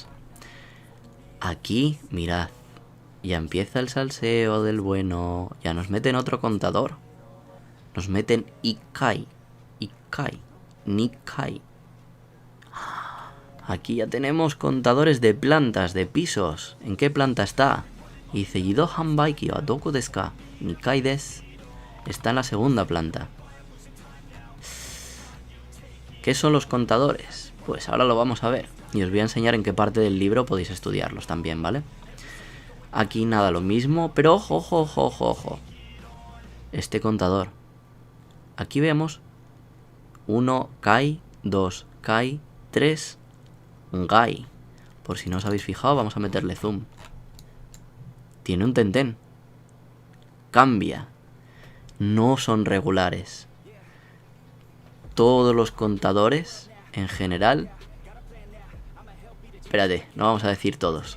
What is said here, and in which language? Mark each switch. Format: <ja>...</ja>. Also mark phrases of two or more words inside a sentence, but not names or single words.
<es>Aquí, mirad, ya empieza el salseo del bueno, ya nos meten otro contador. Nos meten</es> <ja>一階、二階.</ja> <es>Aquí ya tenemos contadores de plantas, de pisos. ¿En qué planta está? Y dice,</es> <ja>自動販売機はどこですか? 二階です.</ja> <es>Está en la segunda planta. ¿Qué son los contadores? Pues ahora lo vamos a ver. Y os voy a enseñar en qué parte del libro podéis estudiarlos también, ¿vale? Aquí nada, lo mismo, pero ojo, ojo, ojo, ojo, ojo. Este contador. Aquí vemos</es> <ja>1階、2階、3階.</ja> <es>Por si no os habéis fijado, vamos a meterle zoom. Tiene un tenten. Cambia. No son regulares. Todos los contadores, en general... Espérate, no vamos a decir todos.</es>